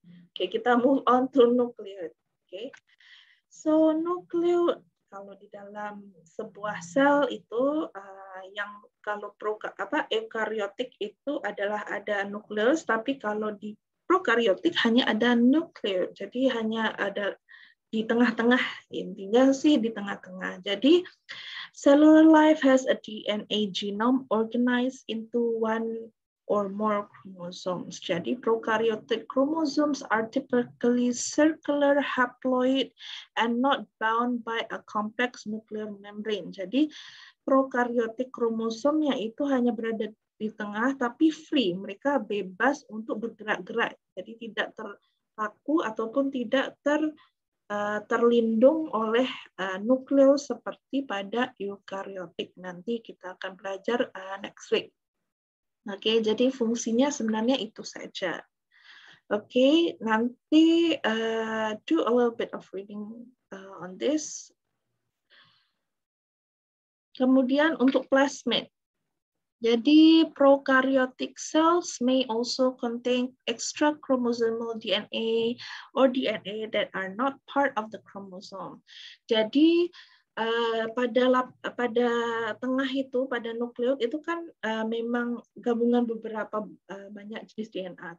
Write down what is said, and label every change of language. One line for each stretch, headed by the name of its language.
English: Oke,
Indonesian: kita
English: move on to nucleus. Oke. So nucleus,
Indonesian: kalau di dalam sebuah sel itu yang kalau eukariotik itu adalah ada nukleus, tapi kalau di prokariotik hanya ada nukleus. Jadi hanya ada di tengah-tengah, intinya sih di tengah-tengah.
English: Jadi cellular life has a DNA genome organized into one or more chromosomes. Jadi prokaryotic chromosomes are typically circular, haploid, and not bound by a complex nuclear membrane.
Indonesian: Jadi prokaryotik kromosomnya itu hanya berada di tengah, tapi free. Mereka bebas untuk bergerak-gerak. Jadi tidak terpaku ataupun tidak terlindung oleh nukleus seperti pada eukariotik. Nanti kita akan belajar
English: next week.
Indonesian: Oke, jadi fungsinya sebenarnya itu saja. Oke, nanti
English: do a little bit of reading on this.
Indonesian: Kemudian untuk plasmid. Jadi
English: prokaryotic cells may also contain extra chromosomal DNA or DNA that are not part of the chromosome.
Indonesian: Jadi pada tengah itu, pada nukleus itu kan memang gabungan beberapa banyak jenis DNA.